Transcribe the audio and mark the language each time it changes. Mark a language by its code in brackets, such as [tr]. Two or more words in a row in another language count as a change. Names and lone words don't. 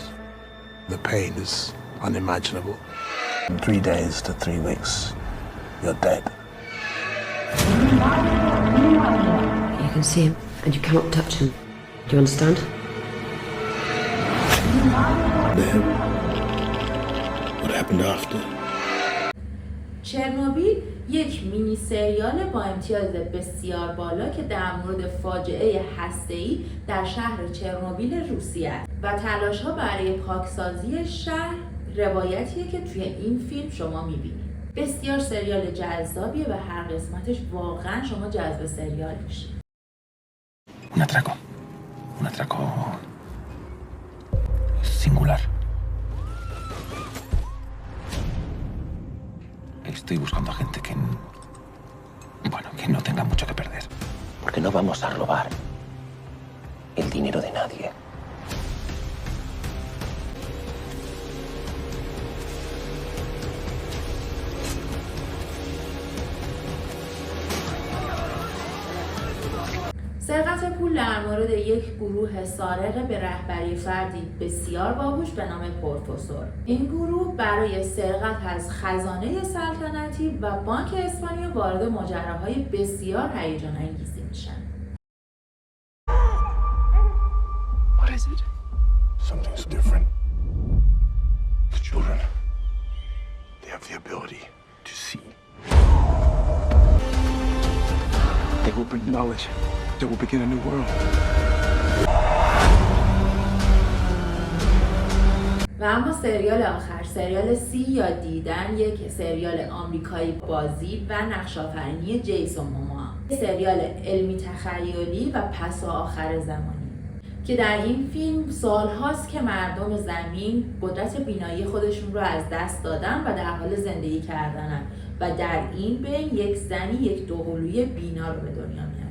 [en] The pain is unimaginable. In 3 days to 3 weeks, you're dead. You can see him, and you cannot touch him. Do you understand? Then, what happened after? [fa] چرنوبیل یک مینی سریال با امتیاز بسیار بالا که در مورد فاجعه هسته‌ای در شهر چرنوبیل روسیه است و تلاش‌ها برای پاکسازی شهر روایتیه که توی این فیلم شما می‌بینید. بسیار سریال جذابیه و هر قسمتش واقعا شما جذب سریال میشید. [es] Un atraco singular. Estoy buscando a gente que no tenga mucho que perder. Porque no vamos a robar el dinero de nadie. [fa] سرقت پول در مورد یک گروه سارق به رهبری فردی بسیار باهوش به نام پروفسور. این گروه برای سرقت از خزانه سلطنتی و بانک اسپانیا وارد ماجراهای بسیار هیجان انگیزی میشن. [en] What is it? Something's different. The children, they have the ability to see. They will bring knowledge. They will begin a new world. [fa] و اما سریال آخر، سریال سی یا دیدن، یک سریال آمریکایی بازی و نقش‌آفرینی جیسون موموا. سریال علمی تخیلی و پس و آخر زمانی که در این فیلم سال‌هاست که مردم زمین قدرت بینایی خودشون رو از دست دادن و در حال زندگی کردنن و در این بین یک زنی یک دوقلوی بینا رو به دنیا میاره.